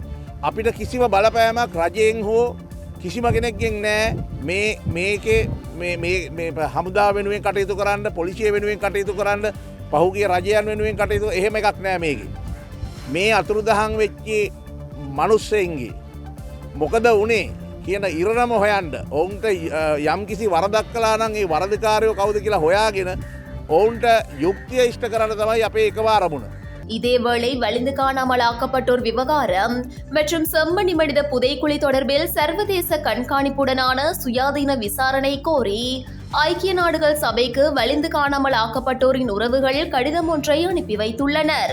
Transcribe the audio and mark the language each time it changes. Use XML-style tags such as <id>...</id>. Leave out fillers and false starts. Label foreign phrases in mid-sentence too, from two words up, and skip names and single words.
<si>අපිට කිසිම බලපෑමක් රජයෙන් හෝ කිසිම කෙනෙක්ගෙන් නැහැ මේකේ මේ හමුදා වෙනුවෙන් කටයුතු කරන්න පොලිසිය වෙනුවෙන් කටයුතු කරන්න පහුගිය රජයන් වෙනුවෙන් කටයුතු එහෙම එකක් නෑ මේකේ. මේ අතුරුදහන් වෙච්චි මනුස්සයන්ගේ මොකද වුණේ කියන ඉරණම හොයන්න ඔවුන්ට යම්කිසි වරදක් කළා නම් ඒ වරදකාරයෝ කවුද කියලා හොයාගෙන ඔවුන්ට යුක්තිය ඉෂ්ට කරන්න තමයි අපේ එකම අරමුණ.</si> <ta>இதேவேளை வலிந்து காணாமல் ஆக்கப்பட்டோர் விவகாரம் மற்றும் செம்மணி மனித புதைக்குழி தொடர்பில் சர்வதேச கண்காணிப்புடனான சுயாதீன விசாரணை கோரி ஐக்கிய நாடுகள் சபைக்கு வலிந்து காணாமல் ஆக்கப்பட்டோரின் உறவுகள் கடிதம் ஒன்றை அனுப்பி வைத்துள்ளனர்.</ta>